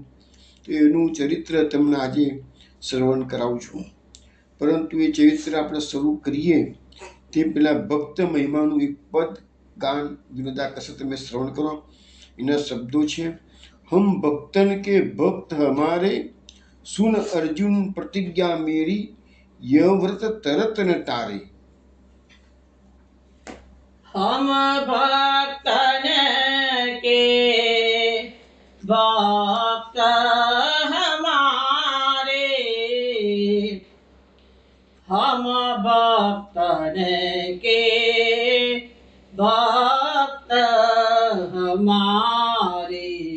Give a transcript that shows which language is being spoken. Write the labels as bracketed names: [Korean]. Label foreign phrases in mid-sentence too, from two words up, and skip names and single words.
[Gujarati] તો એનું ચરિત્ર તમને આજે શ્રવણ કરાવું છું. પરંતુ એ ચરિત્ર આપણે શરૂ કરીએ તે પહેલાં ભક્ત મહિમાનું એક પદ ગાન વિનોદા કશે તમે શ્રવણ કરો. એના શબ્દો છે: [Hindi] हम भक्तन के भक्त हमारे, सुन अर्जुन प्रतिज्ञा मेरी, यह व्रत तरत न टारे. हम भक्तन के भक्त हमारे, हम भक्तन के भक्त हमारे,